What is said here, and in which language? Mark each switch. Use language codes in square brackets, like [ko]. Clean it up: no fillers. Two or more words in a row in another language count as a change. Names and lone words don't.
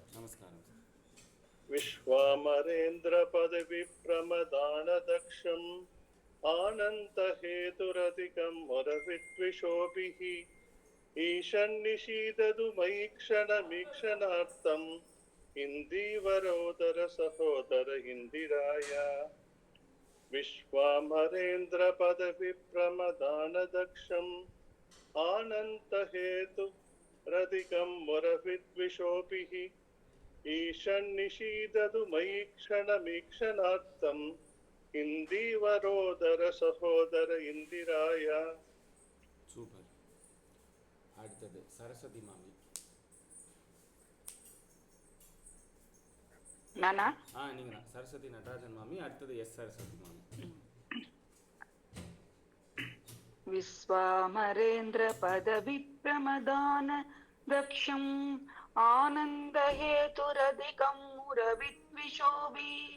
[ta] நமஸ்காரம் சார். [sa] विश्वामरेन्द्र पद विप्रमदान दक्षम् आनन्द हेतुरधिकं मुरविद् विषोभिः ईषन्निषीदतु मयीक्षणमीक्षणार्थम् इन्दीवरोदर सहोदर इन्दिराय विश्वामरेन्द्रपदविप्रमदानदक्षम् आनन्तहेतुरधिकं मुरविद्विषोभिः ईशन्निषीदतु मयि क्षणमीक्षणार्थम् इन्दीवरोदर सहोदर इन्दिराय. [ta] சூப்பர். அடுத்தது சரஸ்வதி மாமி. நானா? நீங்க தான் சரஸ்வதி நடராஜன் மாமி. அடுத்தது எஸ் சரஸ்வதி மாமி. [sa] विश्वामरेन्द्र पदविप्रमदान दक्षम् आनन्दहेतुरधिकं मुरविद्विषोभि